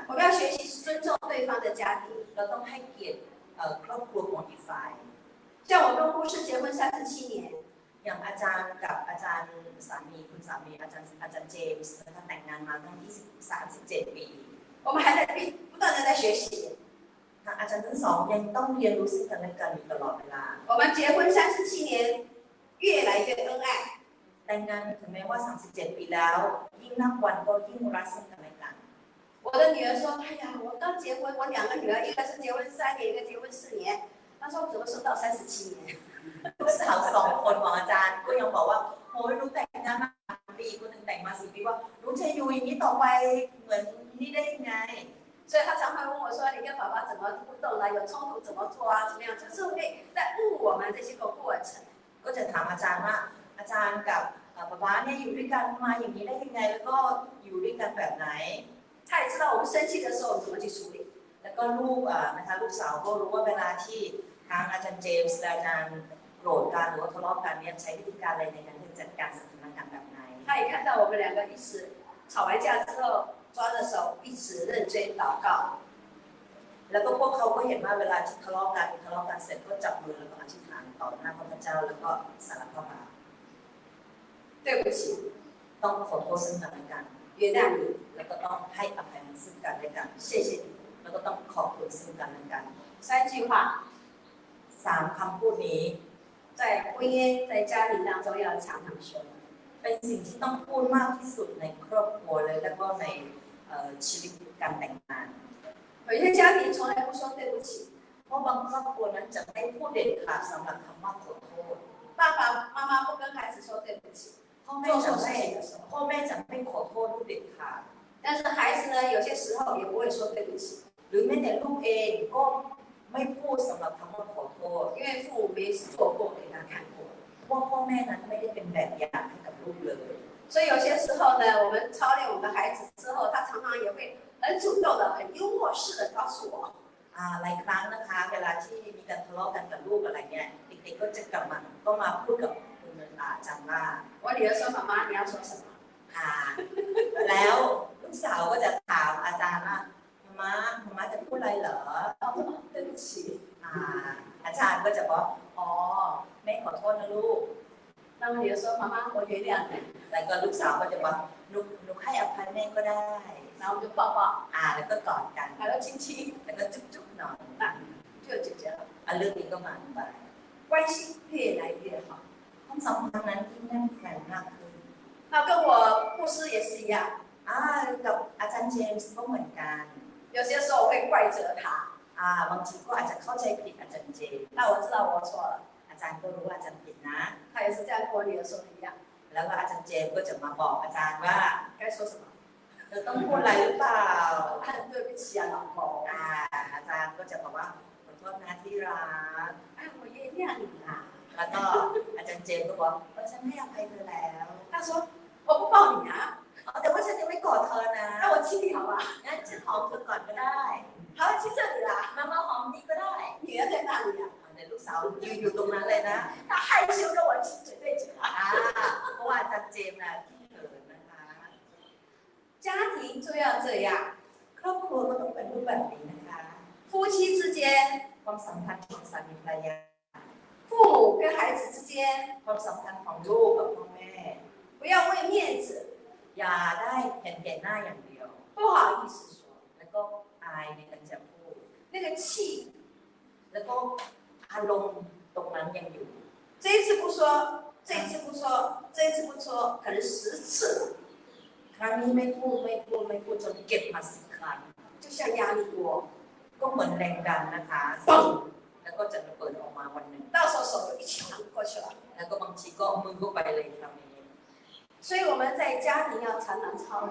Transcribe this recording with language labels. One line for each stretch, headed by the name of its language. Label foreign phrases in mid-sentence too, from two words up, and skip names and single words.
Chinese: 我们要学习尊重对方的家庭。
Thai: เราต้องให้เกียรติครอบครัวของอีกฝ่าย
Chinese: 像我跟护士结婚37年，
Thai: อย่างอาจารย์กับอาจารย์สามีคุณสามีอาจารย์เจมส์นะคะแต่งงานมาตั้ง37 ปี
Chinese: 我们还在不断的在学习。
Thai: ทางอาจารย์ทั้งสองยังต้องเรียนรู้ซึ่งกันและกันอยู่ตลอดเวลา
Chinese: 我们结婚37年，越来越恩爱。
Thai: แต่งงานถึงแม้ว่า 37 ปีแล้ว ยิ่งนับวันก็ยิ่งรักซึ่งกันและกัน
Chinese: 我的女儿说：“哎呀，我刚结婚，我2个女儿，一个是结婚3年，一个结婚4年。” 她说：“我怎么说到37年？”
Thai: ลูกสาว2 คนของอาจารย์ก็ยังบอกว่าโอ้ยหนูแต่งงานมา3 ปีคนหนึ่งแต่งมา4 ปีว่าหนูจะอยู่อย่างนี้ต่อไปเหมือนนี่ได้ยังไง
Chinese: 所以她常常问我说：“你跟爸爸怎么互动啊？有冲突怎么做啊？怎么样？” 就是会在问我们这些个过程。
Thai: ก็จะถามอาจารย์ว่าอาจารย์กับป๊าเนี่ยอยู่ด้วยกันมาอย่างนี้ได้ยังไงแล้วก็อยู่ด้วยกันแบบไหน
Chinese: 她也知道我们生气的时候怎么去处理。
Thai: แล้วก็ลูกนะคะลูกสาวก็รู้ว่าเวลาที่ทางอาจารย์เจมส์และอาจารย์โกรธกันหรือว่าทะเลาะกันเนี่ยใช้วิธีการอะไรในการจัดการสถานการณ์แบบไหน
Chinese: 她也看到我们2个一直吵完架之后抓着手一直认罪祷告。
Thai: แล้วก็พวกเขาก็เห็นว่าเวลาที่ทะเลาะกันเสร็จก็จับมือแล้วก็อธิษฐานต่อหน้าพระเจ้าแล้วก็สารภาพบาป
Chinese: 对不起，
Thai: ต้องขอโทษซึ่งกันและกัน
Chinese: 原谅你，
Thai: แล้วก็ต้องให้อภัยซึ่งกันและกัน
Chinese: 谢谢你。
Thai: แล้วก็ต้องขอบคุณซึ่งกันและกัน
Chinese: 3句话，
Thai: 3 คำพูดนี้
Chinese: 在婚姻在家庭当中要常常说。
Thai: เป็นสิ่งที่ต้องพูดมากที่สุดในครอบครัวเลยแล้วก็ในชีวิตการแต่งงาน
Chinese: 有一些家庭从来不说对不起，
Thai: เพราะบางครอบครัวนั้นจะไม่พูดเด็ดขาดสำหรับคำว่าขอโทษ
Chinese: 爸爸妈妈不跟孩子说对不起，
Thai: พ่อแม่
Chinese: 做
Thai: จะ
Chinese: 错事
Thai: ไม่
Chinese: 情的时候，
Thai: พ่อแม่จะไม่ขอโทษลูกเด็ดขาด
Chinese: 但是孩子呢，有些时候也不会说对不起，
Thai: หรือแม้แต่ลูกเองก็ไม่พูดสำหรับคำว่าขอโทษ
Chinese: 因为父母没做过给他看过。
Thai: ว่าพ่อแม่นั้นไม่ได้เป็นแบบอย่างให้กับลูกเลย
Chinese: 所以有些时候呢，我们操练我们的孩子之后，他常常也会很主动的、很幽默式的告诉我，
Thai: หลายครั้งนะคะเวลาที่มีการทะเลาะกันกับลูกอะไรเงี้ยเด็กๆก็จะกลับมาก็มาพูดกับคุณอาจารย์ว่า
Chinese: 我女儿说：“妈妈，你要说什么
Thai: แล้วลูกสาวก็จะถามอาจารย์ว่ามาจะพูดอะไรเหรอ
Chinese: 对不起。
Thai: อาจารย์ก็จะบอกอ๋อแม่ขอโทษนะลูก
Chinese: 那我女儿说：“妈妈，我原谅你。
Thai: แล้วก็ลูกสาวก็จะบอกหนูให้อภัยแม่ก็ได้
Chinese: 然后我们就抱抱，
Thai: แล้วก็กอดกัน
Chinese: 还要亲亲，
Thai: แล้วก็จุ๊บๆหน่อย
Chinese: 就解决了，
Thai: เรื่องนี้ก็มาไป
Chinese: 关系越来越好。
Thai: ความสัมพันธ์นั้นยิ่งแน่นแฟ้นมากขึ้น
Chinese: 那跟我牧师也是一样，
Thai: กับอาจารย์เจมส์ก็เหมือนกัน
Chinese: 有些时候我会怪责他，
Thai: บางทีก็อาจจะเข้าใจผิดอาจารย์เจมส์
Chinese: 那我知道我错了。
Thai: อาจารย์ก็รู้ว่าอาจารย์ผิดนะ
Chinese: 他也是这样跟我女儿说的一样，
Thai: แล้วก็อาจารย์เจมส์ก็จะมาบอกอาจารย์ว่า
Chinese: 该说什么？
Thai: เราต้องพูดอะไรหรือเปล่า
Chinese: 对不起啊，老公。
Thai: อาจารย์ก็จะบอกว่าขอโทษนะที่รัก
Chinese: 哎，我原谅你啦。
Thai: แล้วก็อาจารย์เจมส์ก็บอกฉันให้อภัยเธอแล้ว
Chinese: 他说：“我不抱你啊，
Thai: แต่ว่าฉันยังไม่กอดเธอนะ
Chinese: 那我亲你好吧？
Thai: งั้นฉันหอมเธอก่อนก็ได้
Chinese: 好，亲这里啦。
Thai: มาหอมนี่ก็ได้
Chinese: 女儿在那里啊，
Thai: ในลูกสาวยืนอยู่ตรงนั้นเลยนะ
Chinese: 她害羞跟我亲嘴对嘴啊。
Thai: เพราะว่าอาจารย์เจมส์นะที่เขินนะคะ
Chinese: 家庭就要这样，
Thai: ครอบครัวก็ต้องเป็นรูปแบบนี้นะคะ
Chinese: 夫妻之间，
Thai: ความสัมพันธ์ของสามีภรรยา
Chinese: 父母跟孩子之间，
Thai: ความสัมพันธ์ของลูกกับพ่อแม่
Chinese: 不要为面子
Thai: อย่าได้เห็นแก่หน้าอย่างเดียว
Chinese: 不好意思说，
Thai: แล้วก็อายในการจะพูด
Chinese: 那个气，
Thai: แล้วก็อารมณ์ตรงนั้นยังอยู่
Chinese: 这一次不说，这一次不说，这一次不说，可能10次了，
Thai: ครั้งนี้ไม่พูดจนเก็บมา10 ครั้ง
Chinese: 就像压力锅，
Thai: ก็เหมือนแรงดันนะคะแล้วก็จะระเบิดออกมาวันหนึ่ง
Chinese: 到时候手就一抢过去了。
Thai: แล้วก็บางทีก็มือเข้าไปเลยคำนี้
Chinese: 所以我们在家庭要常常操练。